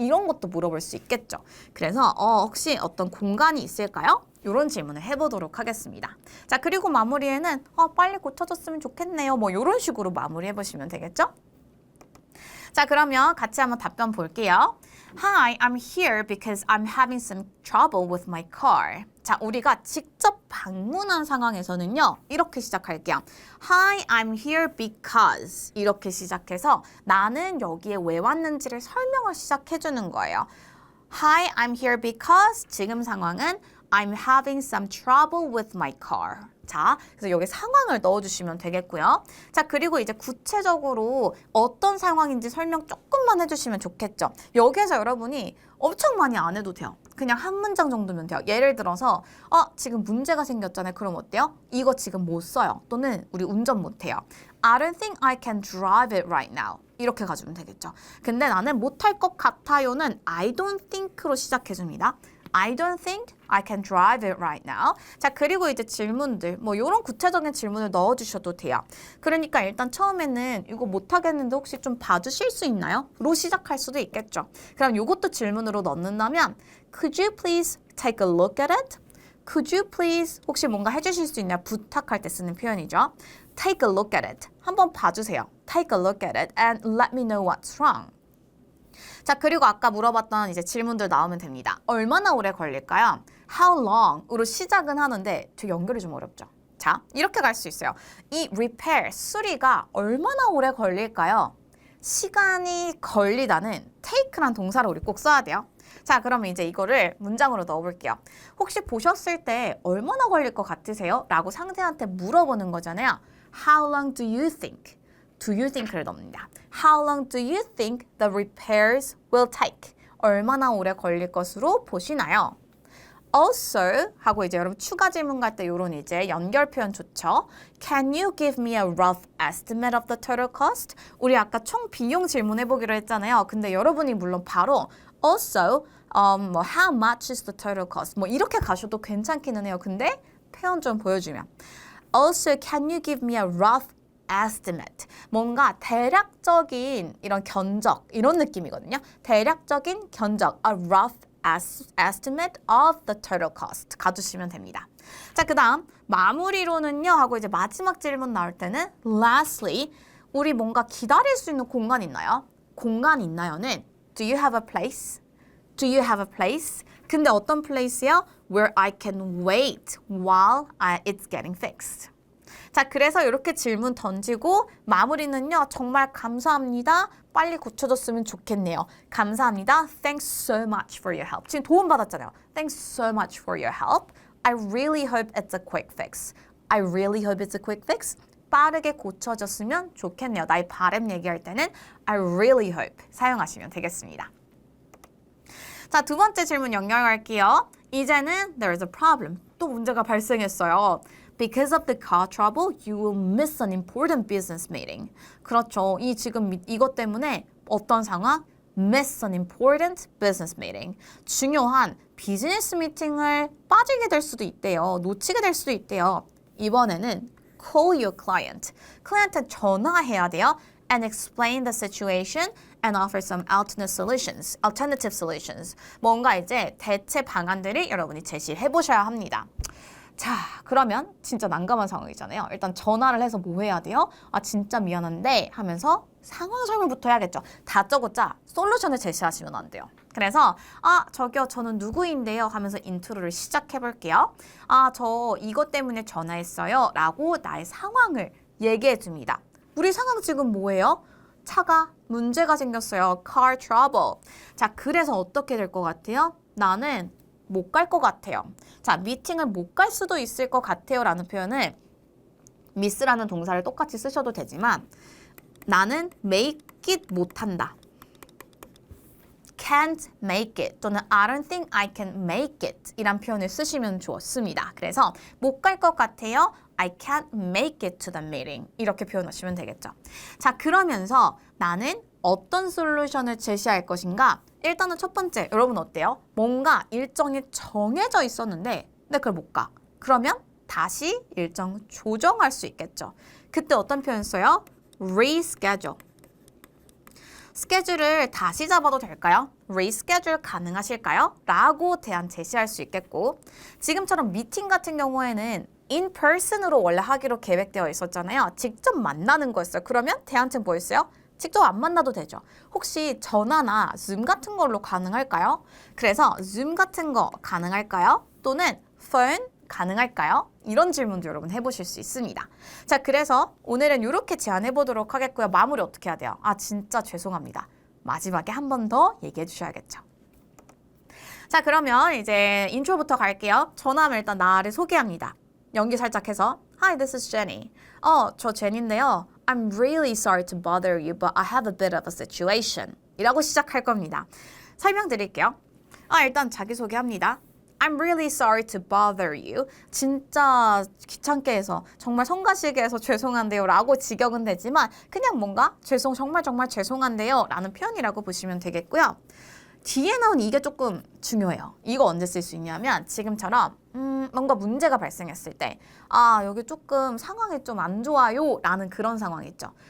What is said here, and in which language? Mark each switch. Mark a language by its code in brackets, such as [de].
[ko] 이런 것도 물어볼 수 있겠죠. 그래서 혹시 어떤 공간이 있을까요? 이런 질문을 해보도록 하겠습니다. 자, 그리고 마무리에는 빨리 고쳐졌으면 좋겠네요. 뭐 이런 식으로 마무리해 보시면 되겠죠? 자, 그러면 같이 한번 답변 볼게요. [en] Hi, I'm here because I'm having some trouble with my car. [ko] 자, 우리가 직접 방문한 상황에서는요, 이렇게 시작할게요. [en] Hi, I'm here because [ko] 이렇게 시작해서 나는 여기에 왜 왔는지를 설명을 시작해주는 거예요. [en] Hi, I'm here because [ko] 지금 상황은 [en] I'm having some trouble with my car. [ko] 자, 그래서 여기 상황을 넣어주시면 되겠고요. 자, 그리고 이제 구체적으로 어떤 상황인지 설명 조금만 해주시면 좋겠죠. 여기에서 여러분이 엄청 많이 안 해도 돼요. 그냥 한 문장 정도면 돼요. 예를 들어서 지금 문제가 생겼잖아요. 그럼 어때요? 이거 지금 못 써요. 또는 우리 운전 못 해요. [en] I don't think I can drive it right now. [ko] 이렇게 가주면 되겠죠. 근데 나는 못할 것 같아요는 [en] I don't think [ko] 로 시작해줍니다. [en] I don't think I can drive it right now. [ko] 자, 그리고 이제 질문들, 뭐 이런 구체적인 질문을 넣어주셔도 돼요. 그러니까 일단 처음에는 이거 못하겠는데 혹시 좀 봐주실 수 있나요? 로 시작할 수도 있겠죠. 그럼 이것도 질문으로 넣는다면 [en] Could you please take a look at it? Could you please [ko] 혹시 뭔가 해주실 수 있냐? 부탁할 때 쓰는 표현이죠. [en] Take a look at it. [ko] 한번 봐주세요. [en] Take a look at it and let me know what's wrong. [ko] 자, 그리고 아까 물어봤던 이제 질문들 나오면 됩니다. 얼마나 오래 걸릴까요? [en] How long [ko] 으로 시작은 하는데 되게 연결이 좀 어렵죠. 자, 이렇게 갈 수 있어요. 이 repair, 수리가 얼마나 오래 걸릴까요? 시간이 걸리다는 take란 동사를 우리 꼭 써야 돼요. 자, 그러면 이제 이거를 문장으로 넣어볼게요. 혹시 보셨을 때 얼마나 걸릴 것 같으세요? 라고 상대한테 물어보는 거잖아요. [en] How long do you think? Do you think를 [ko] 넣습니다. [en] How long do you think the repairs will take? [ko] 얼마나 오래 걸릴 것으로 보시나요? Also 하고 이제 여러분 추가 질문 갈 때 요런 이제 연결 표현 좋죠. [en] Can you give me a rough estimate of the total cost? [ko] 우리 아까 총 비용 질문해 보기로 했잖아요. 근데 여러분이 물론 바로 [en] also 뭐 how much is the total cost? [ko] 뭐 이렇게 가셔도 괜찮기는 해요. 근데 표현 좀 보여주면 [en] Also can you give me a rough estimate. [ko] 뭔가 대략적인 이런 견적 이런 느낌이거든요. 대략적인 견적, [en] a rough estimate of the total cost [ko] 가주시면 됩니다. 자, 그다음 마무리로는요 하고 이제 마지막 질문 나올 때는 lastly 우리 뭔가 기다릴 수 있는 공간 있나요? 공간 있나요는 [en] do you have a place? Do you have a place? [ko] 근데 어떤 place요? [en] Where I can wait while it's getting fixed. [ko] 자, 그래서 이렇게 질문 던지고 마무리는요. 정말 감사합니다. 빨리 고쳐졌으면 좋겠네요. 감사합니다. [en] Thanks so much for your help. [ko] 지금 도움 받았잖아요. [en] Thanks so much for your help. I really hope it's a quick fix. I really hope it's a quick fix. [ko] 빠르게 고쳐졌으면 좋겠네요. 나의 바람 얘기할 때는 [en] I really hope [ko] 사용하시면 되겠습니다. 자, 두 번째 질문 연결할게요. [en] 이제는 there's a problem. [ko] 또 문제가 발생했어요. [en] Because of the car trouble, you will miss an important business meeting. [ko] 그렇죠. 지금 이것 때문에 어떤 상황? [en] Miss an important business meeting. [ko] 중요한 비즈니스 미팅을 빠지게 될 수도 있대요. 놓치게 될 수도 있대요. 이번에는 [en] call your client. [ko] 클라이언트한테 전화해야 돼요. [en] And explain the situation and offer some alternative solutions. [ko] 뭔가 이제 대체 방안들을 여러분이 제시해 보셔야 합니다. 자, 그러면 진짜 난감한 상황이잖아요. 일단 전화를 해서 뭐 해야 돼요? 진짜 미안한데 하면서 상황 설명부터 해야겠죠. 다짜고짜 솔루션을 제시하시면 안 돼요. 그래서 저기요 저는 누구인데요 하면서 인트로를 시작해 볼게요. 저 이것 때문에 전화했어요 라고 나의 상황을 얘기해 줍니다. 우리 상황 지금 뭐예요? 차가 문제가 생겼어요. [en] Car trouble. [ko] 자, 그래서 어떻게 될 것 같아요? 나는 못 갈 것 같아요. 자, 미팅을 못 갈 수도 있을 것 같아요 라는 표현을 miss라는 동사를 똑같이 쓰셔도 되지만 나는 make it 못한다. [en] can't make it 또는 I don't think I can make it [ko] 이란 표현을 쓰시면 좋습니다. 그래서 못 갈 것 같아요. [en] I can't make it to the meeting [ko] 이렇게 표현하시면 되겠죠. 자, 그러면서 나는 어떤 솔루션을 제시할 것인가? 일단은 첫 번째, 여러분 어때요? 뭔가 일정이 정해져 있었는데 근데 그걸 못 가. 그러면 다시 일정 조정할 수 있겠죠. 그때 어떤 표현 써요? reschedule. 스케줄을 다시 잡아도 될까요? reschedule 가능하실까요? 라고 대안 제시할 수 있겠고 지금처럼 미팅 같은 경우에는 in person으로 원래 하기로 계획되어 있었잖아요. 직접 만나는 거였어요. 그러면 대안책 뭐였어요? 직접 안 만나도 되죠. 혹시 전화나 줌 같은 걸로 가능할까요? 그래서 줌 같은 거 가능할까요? 또는 phone 가능할까요? 이런 질문도 여러분 해보실 수 있습니다. 자, 그래서 오늘은 이렇게 제안해 보도록 하겠고요. 마무리 어떻게 해야 돼요? 아, 진짜 죄송합니다. 마지막에 한 번 더 얘기해 주셔야겠죠. 자, 그러면 이제 인트로부터 갈게요. 저는 일단 나를 소개합니다. 연기 살짝 해서 [en] Hi, this is Jenny. [ko] 저 제니인데요. [en] I'm really sorry to bother you, but I have a bit of a situation. [ko] 이라고 시작할 겁니다. 설명드릴게요. 일단 자기소개합니다. [en] I'm really sorry to bother you. [ko] 진짜 귀찮게 해서 정말 성가시게 해서 죄송한데요 라고 직역은 되지만 그냥 뭔가 정말 죄송한데요 라는 표현이라고 보시면 되겠고요. 뒤에 나온 이게 조금 중요해요. 이거 언제 쓸 수 있냐면 지금처럼 뭔가 문제가 발생했을 때 여기 조금 상황이 좀 안 좋아요 라는 그런 상황이 있죠.